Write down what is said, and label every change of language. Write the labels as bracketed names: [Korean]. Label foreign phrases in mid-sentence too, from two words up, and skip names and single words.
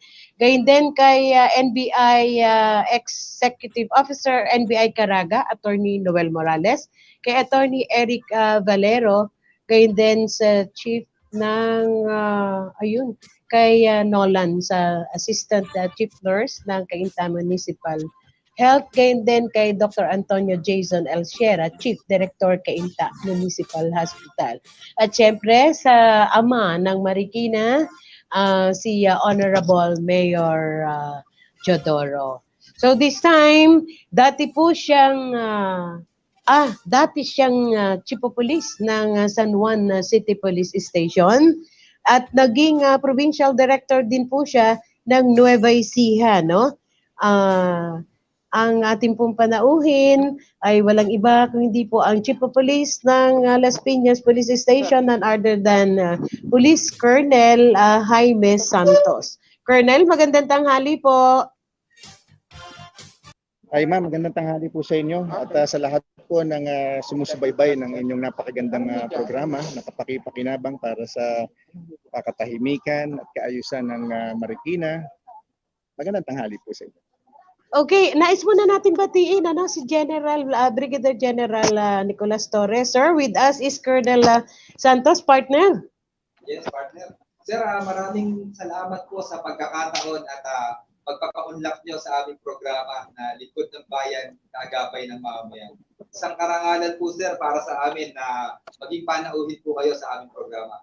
[Filipino] Gayun din kay NBI [English] Executive Officer, [Filipino] NBI Caraga, Attorney Noel Morales, kay Attorney Eric Valero, gayun din sa Chief ng kay Nolan sa [English] Assistant Chief Nurse [Filipino] ng Cainta Municipal Health, gayon din kay Dr. Antonio Jason El Sierra, [English] Chief Director [Filipino] Cainta Municipal Hospital. At syempre sa ama ng Marikina, si Honorable Mayor Jodoro. [English] So this time, [Filipino] dati siyang [English] Chief of Police [Filipino] ng San Juan City Police Station at naging Provincial Director din po siya ng Nueva Ecija, no? Ang ating pong panauhin ay walang iba kung hindi po ang [English] Chief of Police [Filipino] ng Las Piñas Police Station, [English] none other than [Filipino] Police Colonel Jaime Santos. Colonel, magandang tanghali po. Ay ma'am, magandang tanghali po sa inyo at sa lahat po ng sumusubaybay ng inyong napakagandang programa, nakapakipakinabang para sa pakatahimikan at kaayusan ng Marikina. Magandang tanghali po sa inyo. Okay, nais muna natin batiin si General Brigadier General Nicolas Torres. [English] Sir, with us is Colonel Santos, partner. Yes, partner. [Filipino] Sir, maraming salamat po sa pagkakataon at pagpapaunlak nyo sa aming programa na Lingkod ng Bayan, kaagapay ng mamamayan. Isang karangalan po, sir, para sa amin na maging panauhin po kayo sa aming programa.